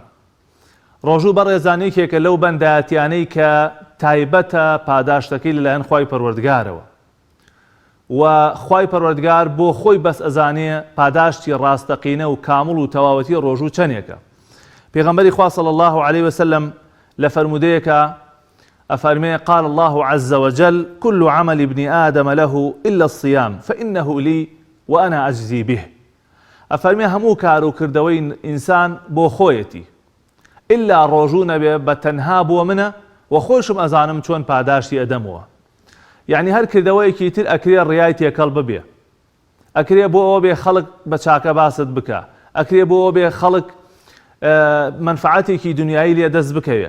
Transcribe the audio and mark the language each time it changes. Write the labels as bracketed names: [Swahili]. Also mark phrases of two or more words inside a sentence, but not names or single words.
[Central Kurdish] ڕۆژوو بەڕێزانێکێکە لەو بەندایەتیانەی کە تایبەتە پاداشتەکەی لەلایەن خوای پەروەردگارەوە و خوای پەروەردگار بۆ خۆی بەس ئەزانێ پاداشتی ڕاستەقینە و کامڵ و تەواوەتی ڕۆژوو چەندێکە. پێغەمبەری خوا [Arabic] صلی الله علیه وسلم [Central Kurdish] لە فەرمودەیەکە ئەفەرمێ: [Arabic] قال الله عز وجل كل عمل ابن آدم له إلا الصيام فإنه لي وأنا أجزي به. [Central Kurdish] ئەفەرمێ هەموو کار و کردەوەی ئینسان بۆ خۆیەتی، ئللا ڕۆژوو نەبێ بە تەنها بۆ منە و خۆشم ئەزانم چۆن پاداشتی ئەدەمەوە. یعنی هەر کردەوەیەکی تر ئەکرێ ڕیای تێکەڵ ببێ، ئەکرێ بۆ ئەوە بێ خەڵک بە چاکە باست بکە، ئەکرێ بۆ ئەوە بێ خەڵک منفعەتێکی دنیایی لێ دەست بکەوێ.